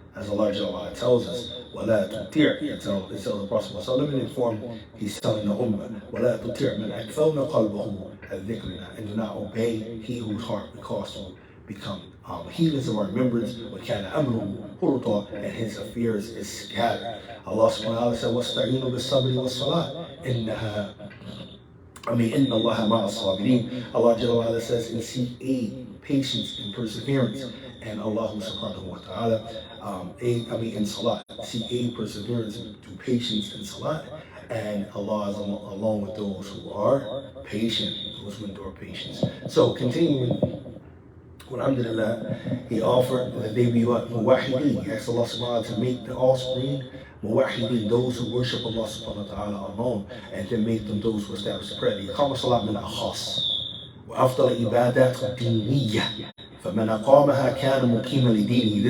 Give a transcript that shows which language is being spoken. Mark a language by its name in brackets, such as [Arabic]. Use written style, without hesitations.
[English] As Allah Jalla tells us, [Arabic] وَلَا تُطِعْ, [English] he tells the Prophet ﷺ, he's telling the Ummah, [Arabic] وَلَا تُطِعْ مَنْ أَكْفَوْنَا قَلْبَهُ عَنْ ذِكْرِنَا, [English] and do not obey he whose heart we cause to become heedless of our remembrance, [Arabic] وَكَانَ أَمْرُهُ فُرُطًا, [English] and his affairs is scattered. [Arabic] Allah subhanahu wa ta'ala said, وَاسْتَعِينُوا بِالصَّبْرِ وَالصَّلَاةِ إِنَّ اللَّهَ مَعَ الصَّابِرِينَ. [English] Allah Jalla wa'ala says, and seek aid, patience, and perseverance. And Allah subhanahu wa ta'ala, in salat, seek aid, perseverance, through patience and salat. And Allah is along with those who are patient, those who endure patience. So continuing, alhamdulillah, he offered that they be what? Muwahideen. He asked Allah subhanahu wa ta'ala to make the offspring Muwahideen, those who worship Allah subhanahu wa ta'ala alone, and then make them those who establish the prayer. [Arabic] إقام الصلاة من الخاص وأفضل العبادات الدينية فمن أقامها كان مقيما لدينه.